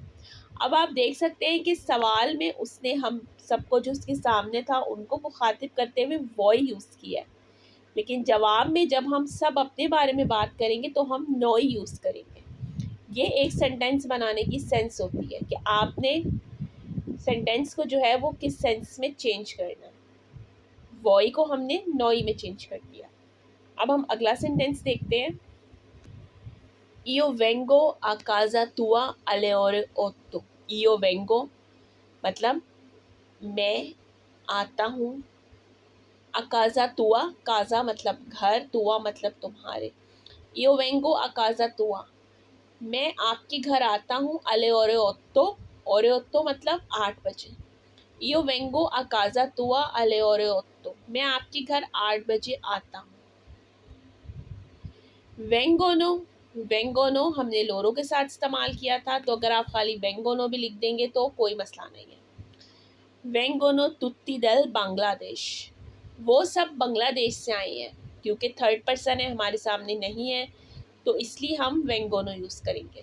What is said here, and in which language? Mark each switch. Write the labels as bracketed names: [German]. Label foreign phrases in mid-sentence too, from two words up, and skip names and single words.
[Hindi] अब आप देख सकते हैं कि सवाल में उसने हम सबको जो उसके सामने था उनको मुखातिब करते हुए वॉय यूज़ किया है, लेकिन जवाब में जब हम सब अपने बारे में बात करेंगे तो हम नॉय यूज़ करेंगे। ये एक सेंटेंस बनाने की सेंस होती है कि आपने सेंटेंस को जो है वो किस सेंस में चेंज करना है। वॉय को हमने नॉय में चेंज कर दिया। अब हम अगला सेंटेंस देखते हैं। [Italian] Io vengo a casa tua alle ore 8। Io vengo [Hindi] मतलब मैं आता हूँ। [Italian] a casa tua, [Hindi] casa मतलब घर, tua मतलब तुम्हारे। [Italian] Io vengo a casa tua [Hindi] मैं आपके घर आता हूँ। [Italian] alle ore 8, [Hindi] ore 8 मतलब 8 बजे। [Italian] Io vengo a casa tua alle ore 8 [Hindi] मैं आपके घर 8 बजे आता हूँ। वेंगोनो, वेंगोनो हमने लोरो के साथ इस्तेमाल किया था, तो अगर आप खाली वेंगोनो भी लिख देंगे तो कोई मसला नहीं है। [Italian] vengono tutti dal Bangladesh [Hindi] वो सब बांग्लादेश से आए हैं, क्योंकि [English] third person [Hindi] है हमारे सामने नहीं है तो इसलिए हम वेंगोनो यूज़ करेंगे।